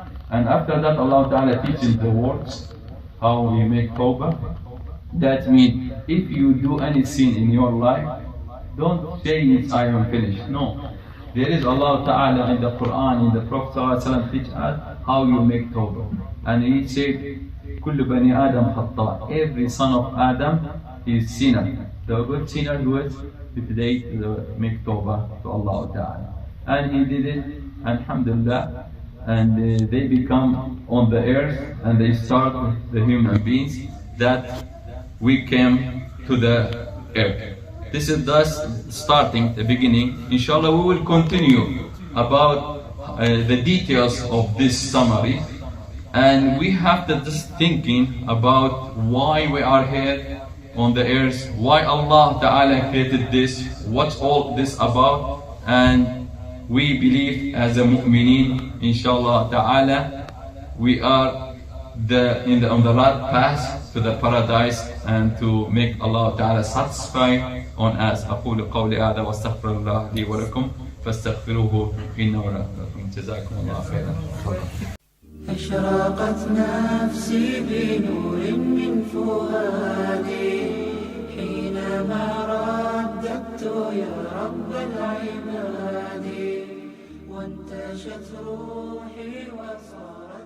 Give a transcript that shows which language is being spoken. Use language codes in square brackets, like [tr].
[en] And after that, Allah Ta'ala teaches the words, how we make tawbah. That means, if you do any sin in your life, don't say it's I am finished. No. There is Allah Ta'ala in the Quran, in the Prophet ﷺ teach us how you make tawbah. And he said, [ar] كل بني آدم خطاء. [en] Every son of Adam is sinner. The good sinner who is today to make tawbah to Allah Ta'ala. And he did it, alhamdulillah, and they become on the earth, and they start with the human beings that we came to the earth. This is thus starting the beginning. Inshallah, we will continue about the details of this summary, and we have to just thinking about why we are here on the earth, why Allah Ta'ala created this, what's all this about. And we believe as a mu'mineen, inshallah ta'ala, we are on the right path to the paradise, and to make Allah Ta'ala satisfied on us. [ar] أقول قولي هذا واستغفر الله لي ولكم فاستغفروه إنه غفور رحيم. جزاكم الله خيرا. أشرقت نفسي بنور من فؤادي حينما رددت يا رب العباد وانتشت روحي وصار